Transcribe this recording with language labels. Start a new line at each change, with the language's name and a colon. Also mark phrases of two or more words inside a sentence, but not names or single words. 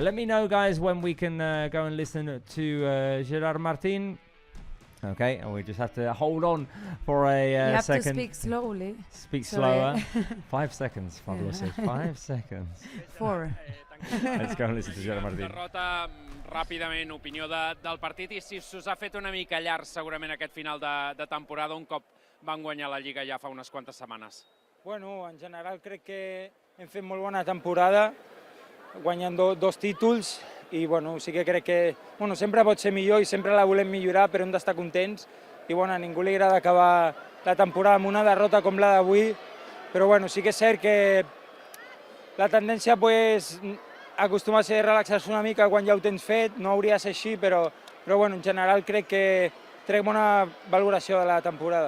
English: Let me know, guys, when we can go and listen to Gerard Martin. Okay, and we just have to hold on for a you have second. To speak slowly. Speak slower. 5 seconds, Pablo says. 5 seconds. 4. Let's go and listen to Gerard Martín.
Catalan: Derrota, ràpidament, opinió del partit i si s'us ha fet una mica llarg segurament aquest final de temporada un cop van guanyar la Lliga ja fa unes quantes setmanes. Bueno, en general crec que hem fet molt bona temporada, guanyant dos títols, i bueno, sí que crec que sempre pot ser millor i sempre la volem millorar, però hem d'estar contents i a ningú li agrada acabar la temporada amb una derrota com la d'avui, però bueno, sí que és cert que la tendència acostuma a ser relaxar-se una mica quan ja ho tens fet, no hauria de ser així, però bueno, en general crec que trec bona valoració de la temporada.